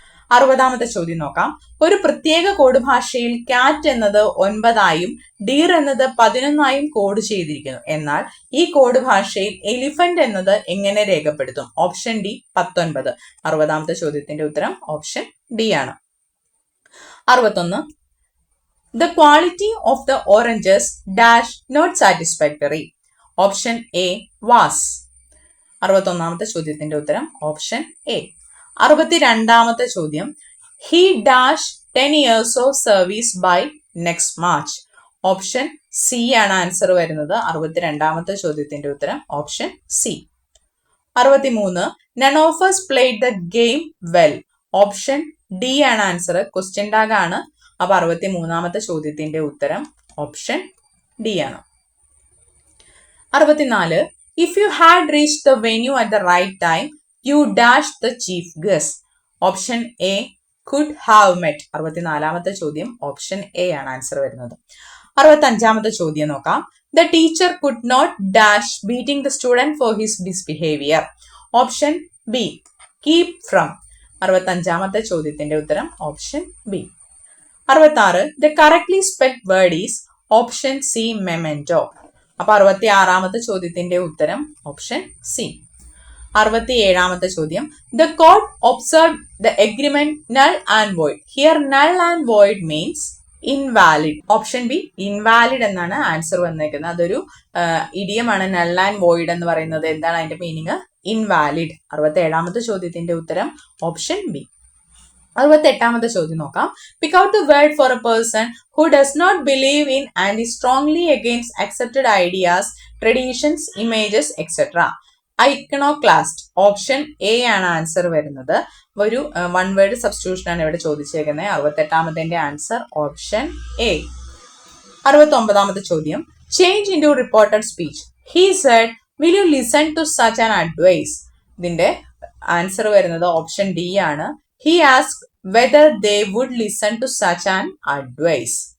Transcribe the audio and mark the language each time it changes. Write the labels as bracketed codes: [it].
[ml] 60-ാമത്തെ ചോദ്യം നോക്കാം. ഒരു പ്രത്യേക കോഡ് ഭാഷയിൽ കാറ്റ് എന്നത് 9ആയും ഡീർ എന്നത് 11ആയും കോഡ് ചെയ്തിരിക്കുന്നു. എന്നാൽ ഈ കോഡ് ഭാഷയിൽ എലിഫന്റ് എന്നത് എങ്ങനെ രേഖപ്പെടുത്തും? Option D 19. 60-ാമത്തെ ചോദ്യത്തിന്റെ ഉത്തരം ഓപ്ഷൻ ഡി ആണ്. 61. [en] The quality of the oranges dash not satisfactory. [ml] Option A [en] was. [ml] 61-ാമത്തെ ചോദ്യത്തിന്റെ ഉത്തരം ഓപ്ഷൻ എ. 62-ാമത്തെ ചോദ്യം, [en] he dash 10 years of service by next March. [ml] Option C ആണ് ആൻസർ വരുന്നത്. 62-ാമത്തെ ചോദ്യത്തിന്റെ ഉത്തരം option C. 63. [en] None of us played the game well. [ml] Option D ആണ് answer. Question tag ആണ്. അപ്പൊ 63-ാമത്തെ ചോദ്യത്തിന്റെ ഉത്തരം ഓപ്ഷൻ ഡി ആണ്. 64. [en] If you had reached the venue at the right time, you dash the chief guest. Option A could have met. [ml] 64-ാമത്തെ ചോദ്യം option A ആണ് answer വരുന്നത്. 65-ാമത്തെ ചോദ്യം നോക്കാം. [en] The teacher could not dash beating the student for his misbehavior. Option B keep from. [ml] 65-ാമത്തെ ചോദ്യത്തിന്റെ ഉത്തരം option B. 66. [en] The correctly spelled word is option C memento. [ml] അപ്പൊ 66-ാമത്തെ ചോദ്യത്തിന്റെ ഉത്തരം ഓപ്ഷൻ സി. 67-ാമത്തെ ചോദ്യം, [en] the court observed the agreement null and void. Here null and void means invalid. [ml] Option B invalid എന്നാണ് answer വന്നേക്കുന്നത്. അതൊരു ഇഡിയമാണ് [en] null and void [ml] എന്ന് പറയുന്നത്. എന്താണ് അതിന്റെ മീനിങ്? invalid. 67-ാമത്തെ ചോദ്യത്തിന്റെ ഉത്തരം ഓപ്ഷൻ ബി. 68-ാമത്തെ ചോദ്യം നോക്കാം. [en] Pick out the word for a person who does not believe in and is strongly against accepted ideas, traditions, images, etc. [ml] Iconoclast. Option A ആണ് answer വരുന്നത്. ഒരു വൺ വേർഡ് സബ്സ്റ്റിറ്റ്യൂഷൻ ആണ് ഇവിടെ ചോദിച്ചേക്കുന്നത്. 68-ാമത്തെ answer option A. 69-ാമത്തെ ചോദ്യം, [en] Change into reported speech. He said, will you listen to such an advice? [ml] ഇതിന്റെ answer വരുന്നത് option D ആണ്. [en] He asked whether they would listen to such an advice.